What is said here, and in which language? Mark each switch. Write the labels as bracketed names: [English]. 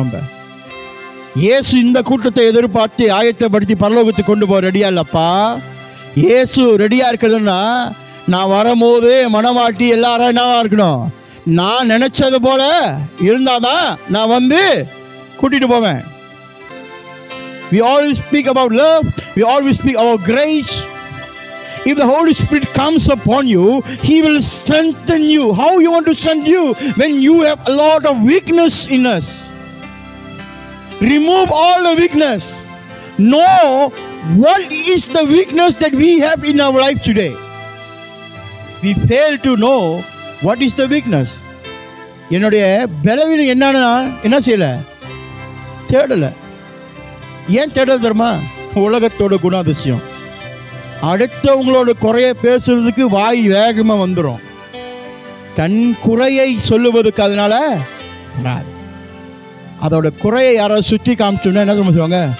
[Tamil] நம்ம இயேசு இந்த கூட்டத்தை எதிர்பார்த்து ஆயத்தப்படுத்தி பரலோகத்துக்கு கொண்டு போக ரெடியா இல்லப்பா. இயேசு ரெடியா இருக்கிறதுன்னா நான் வரும்போது மனவாட்டி எல்லாரும் என்னவா இருக்கணும்? நான் நினைச்சது போல இருந்தாதான் நான் வந்து கூட்டிட்டு போவேன். [English] We always speak about love. We always speak about grace. If the Holy Spirit comes upon you, He will strengthen you. How you want to strengthen you? When you have a lot of weakness in us. Remove all the weakness. Know what is the weakness that we have in our life today. We fail to know what is the weakness. [Tamil] என்னுடைய பலவீனம் என்னன்னா என்ன செய்யல? தேடல. ஏன் தேடல தெரியுமா? உலகத்தோட குணாதிசயம். அடுத்தவங்களோட குறைய பேசுறதுக்கு வாய் வேகமா வந்துடும். தன் குறையை சொல்லுவதுக்கு அதனால அதோட குறையை யாராவது சுற்றி காமிச்சோன்னா என்ன சொல்லுவாங்க?